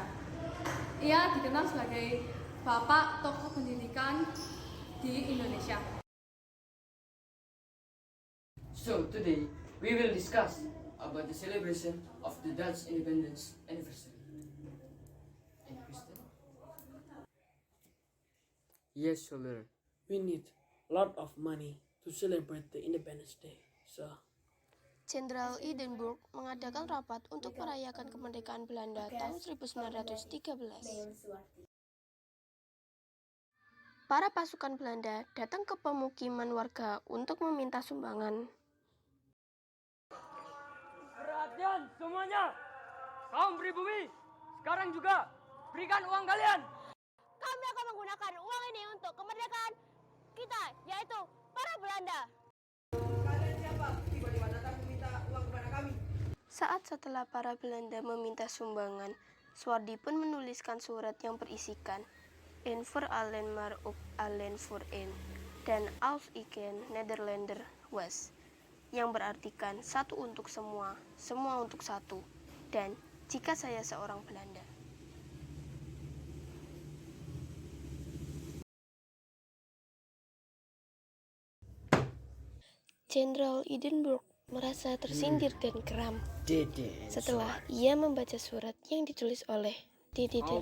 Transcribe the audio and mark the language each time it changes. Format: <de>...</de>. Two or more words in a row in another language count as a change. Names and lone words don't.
<id>Ia dikenal sebagai bapak tokoh pendidikan di Indonesia.</id> <en>So today we will discuss about the celebration of the Dutch independence anniversary. Any question? Yes, children. We need a lot of money to celebrate the Independence Day. So,</en> <id>Jenderal Hindenburg mengadakan rapat untuk merayakan kemerdekaan Belanda tahun 1913. Para pasukan Belanda datang ke pemukiman warga untuk meminta sumbangan. Perhatian semuanya, kaum pribumi, sekarang juga berikan uang kalian. Kami akan menggunakan uang ini untuk kemerdekaan kita, yaitu para Belanda. Kalian siapa? Tiba-tiba datang meminta uang kepada kami. Saat setelah para Belanda meminta sumbangan, Suwardi pun menuliskan surat yang berisikan</id> <nl>"En voor allen maar ook allen voor één"</nl> <id>dan</id> <nl>"Als ik een Nederlander was",</nl> <id>yang berartikan satu untuk semua, semua untuk satu, dan jika saya seorang Belanda. Jenderal Hindenburg merasa tersindir dan geram setelah ia membaca surat yang ditulis oleh Dede dan</id>